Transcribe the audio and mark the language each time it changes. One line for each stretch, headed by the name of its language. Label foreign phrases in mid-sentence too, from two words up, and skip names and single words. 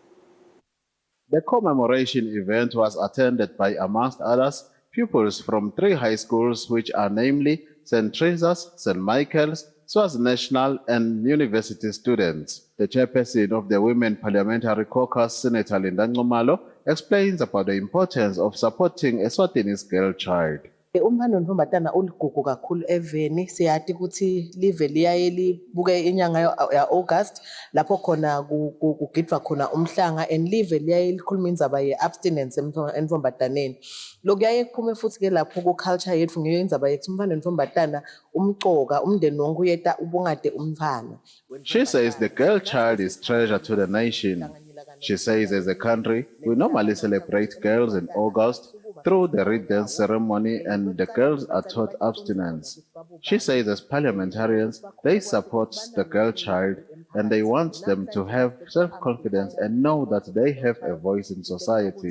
English: The commemoration event was attended by, amongst others, pupils from 3 high schools, which are namely St. Teresa's, St. Michael's, SWAS National, and university students. The chairperson of the Women Parliamentary Caucus, Senator Linda Nxumalo, explains about the importance of supporting Eswatini's girl child.
Swati: Umfana nontombatana uligugu kakhulu eveni siyathi ukuthi live liyaye libuke inyanga ya-August lapho khona kugidwa khona umhlanga and live liyaye likhuluma indzaba ye-abstinence entombataneni. Lokuyaye kuphume futhi ke lapho ku-culture yethu ngeyo indzaba yethu umfana nontombatana umcoka umndeni wonke uyeta ubungade umfana.
English: She says the girl child is treasure to the nation. She says as a country, we normally celebrate girls in August through the Red Dance ceremony, and the girls are taught abstinence. She says as parliamentarians, they support the girl child and they want them to have self-confidence and know that they have a voice in society.